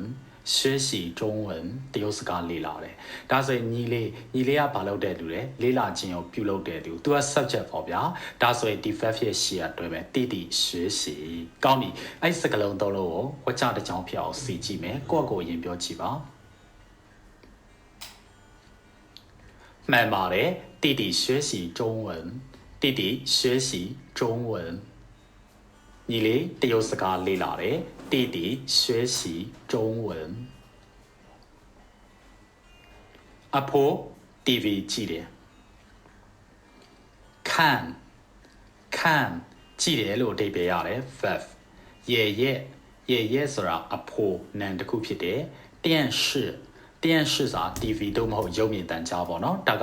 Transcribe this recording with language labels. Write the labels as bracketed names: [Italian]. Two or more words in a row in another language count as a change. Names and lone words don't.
[Burmese] တရုတ်စကားလေးလာတယ်ဒါဆိုရင်ညီလေးကဘာလုပ်တဲ့လူလဲလေးလာခြင်းကိုပြုလုပ်တဲ့သူသူက subject ပေါ့ဗျာဒါဆိုရင်ဒီ verb ရဲ့ရှေ့ကတွဲမယ်တီ学习ကောင်းပြီအဲ့စကားလုံးသုံးလုံးကိုဝက်ကြတစ်ကြောင်းဖြစ်အောင်စီကြည့်မယ်ကိုယ့်အကိုအရင်ပြောကြည့်ပါ မှန်ပါတယ် [Chinese] 弟弟学习中文 [Burmese] ညီလေးတရုတ်စကားလေ့လာတယ် [Chinese] 弟弟学习中文 [Burmese] အဖိုး TV ကြည့်တယ် 看ကြည့်တယ်လို့အဓိပ္ပာယ်ရတယ် verb 爷爷ဆိုတာအဖိုးနံတစ်ခုဖြစ်တယ်电视ဆိုတာ TV တို့မဟုတ်ရုပ်မြင်သံကြားပေါ့နော်ဒါက